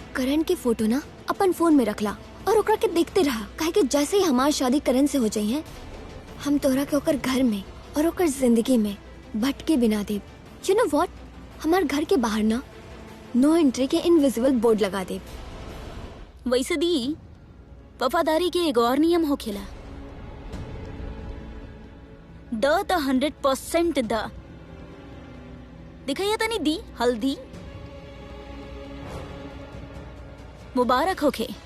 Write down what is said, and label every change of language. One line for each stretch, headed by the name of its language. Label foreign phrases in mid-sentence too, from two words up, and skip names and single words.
Bhojpuri: करण की फोटो ना अपन फोन में रखला और ओकरा के देखते रहा, काहे कि जैसे ही हमार शादी करण से हो जाई है, हम तोहरा के ओकर घर में और ओकर जिंदगी में भटके बिना देब।
English: you know what,
Bhojpuri: हमार घर के बाहर ना
English: no entry
Bhojpuri: के
English: invisible board
Bhojpuri: लगा देब। वैसे दी वफादारी के एक और नियम होखेला, द 100% द दिखाइए तनी दी हल्दी मुबारक होखे।